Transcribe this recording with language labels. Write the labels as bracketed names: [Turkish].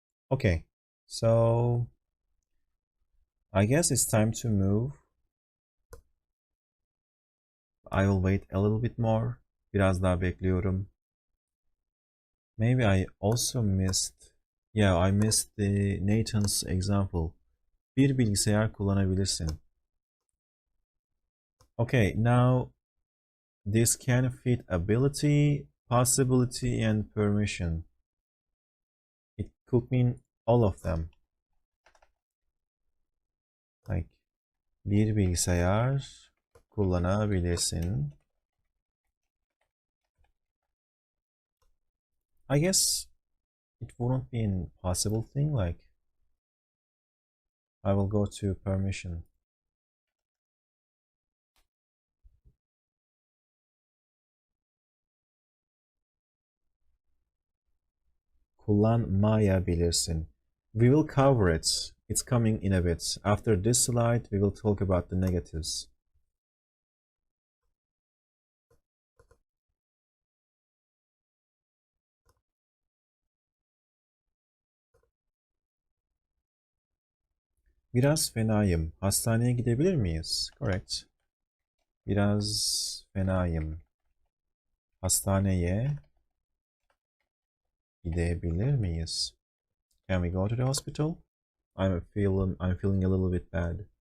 [English] Okay, so I guess it's time to move. I will wait a little bit more. [Turkish] Biraz daha bekliyorum. [English] Maybe I also missed. Yeah, I missed the Nathan's example. [Turkish] Bir bilgisayar kullanabilirsin. [English] Okay, now this can fit ability, possibility, and permission. It could mean all of them. [Turkish] Like bir bilgisayar kullanabilirsin. [English] I guess it wouldn't be an possible thing. Like I will go to permission. [Turkish] Kullanmayabilirsin. [English] We will cover it. It's coming in a bit. After this slide, we will talk about the negatives. [Turkish] Biraz fenayım. Hastaneye gidebilir miyiz? Correct. Biraz fenayım. Hastaneye gidebilir miyiz? [English] Can we go to the hospital? I'm feeling a little bit bad.